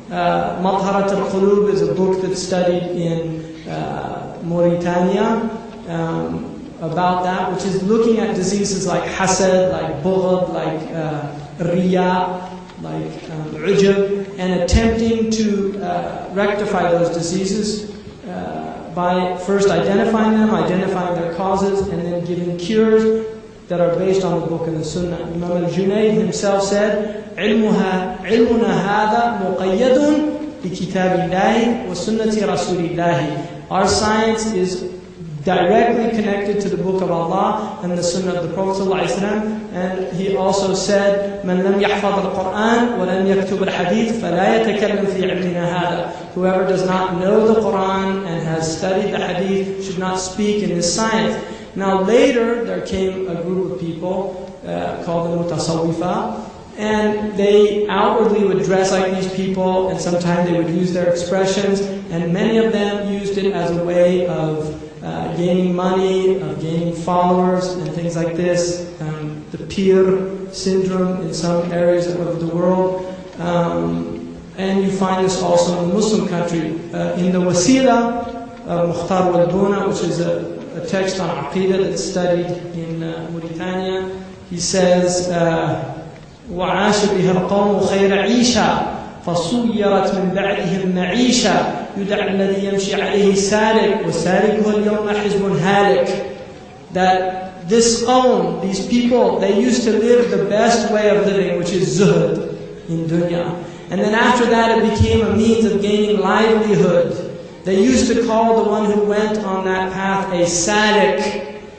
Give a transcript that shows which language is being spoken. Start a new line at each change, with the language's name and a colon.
English: Matharat al-Qulub is a book that's studied in Mauritania about that, which is looking at diseases like hasad, like bughd, like riya, like ujub, and attempting to rectify those diseases by first identifying them, identifying their causes, and then giving cures that are based on the book and the Sunnah. Imam al-Junayd himself said,
Arabic: عِلْمُنَا هَذَا مُقَيَّدٌ بِكِتَابِ اللَّهِ وَسُنَّةِ رَسُولِ اللَّهِ.
English: Our science is directly connected to the book of Allah and the Sunnah of the Prophet ﷺ. And he also said,
Arabic: مَنْ لَمْ يَحْفَظ الْقُرْآنِ وَلَمْ يَكْتُبِ الْحَدِيثِ فَلَا يَتَكَلَّمْ فِي عِلْمِنَا هَذَا.
English: Whoever does not know the Quran and has studied the Hadith should not speak in this science. Now later, there came a group of people called the Mutasawwifa, and they outwardly would dress like these people, and sometimes they would use their expressions, and many of them used it as a way of gaining money, of gaining followers, and things like this. The Pir syndrome in some areas of the world. And you find this also in the Muslim country. In the Wasila, Mukhtar wal-Buna, which is a text on Aqidah that's studied in Mauritania, he says,
Arabic: وَعَاشَ بِهَا الْقَوْمُ خَيْرَ عِيشَةٍ فصيرت من بعدهم معيشة يدعى الذي يمشي عليه سالك وسالكه اليوم حزب هالك.
English: That this qawm, these people, they used to live the best way of living, which is zuhd in dunya. And then after that it became a means of gaining livelihood. They used to call the one who went on that path a salik.